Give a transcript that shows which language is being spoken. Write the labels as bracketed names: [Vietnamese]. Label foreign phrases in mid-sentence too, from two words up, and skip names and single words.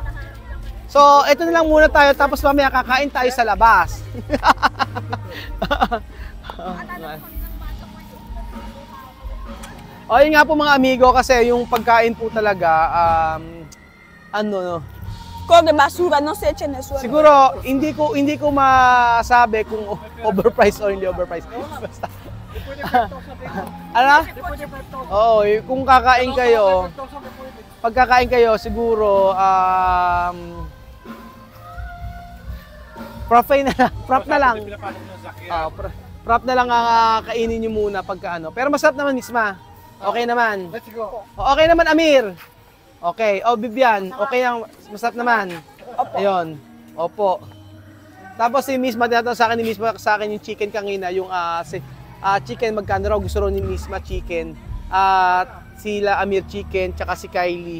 [Filipino] So, ito na lang muna tayo. Tapos mamaya kakain tayo sa labas. O, yun nga po mga amigo. Kasi yung pagkain po talaga, ano, [Spanish] Come basura, no se echen eso. [Filipino] siguro, hindi ko masabi kung overpriced o hindi overpriced. Basta. Ano? Oo, kung kakain kayo, pagkakain kayo, siguro, prop na lang. Prop na lang ang kainin nyo muna pagka ano. Pero masarap naman, Misma. Okay naman. [English] Let's go. [Filipino] Okay naman, Amir. Okay. Bibian. Okay lang. Masarap naman. Ayun. Opo. Tapos si Misma, tinatanong sa akin ni Misma sa akin yung chicken kanina, yung chicken, magkano raw gusto raw ni Misma chicken. At sila Amir chicken, tsaka si Kylie.